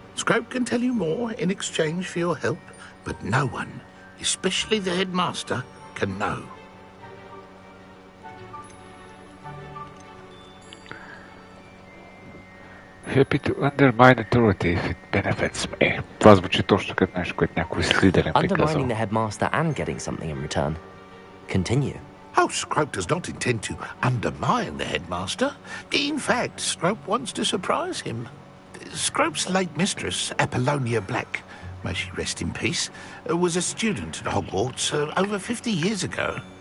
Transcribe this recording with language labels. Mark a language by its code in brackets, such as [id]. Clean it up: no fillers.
[en] Scrope can tell you more in exchange for your help, but no one, especially the headmaster, can know. Happy to undermine authority if it benefits me. [bg] Това звучи точно като нещо, което някой Slytherin би казал. [en] Undermining the headmaster and getting something in return. Continue. Oh, Scrope does not intend to undermine the headmaster. In fact, Scrope wants to surprise him. Scrope's late mistress, Apollonia Black, may she rest in peace, was a student at Hogwarts over 50 years ago.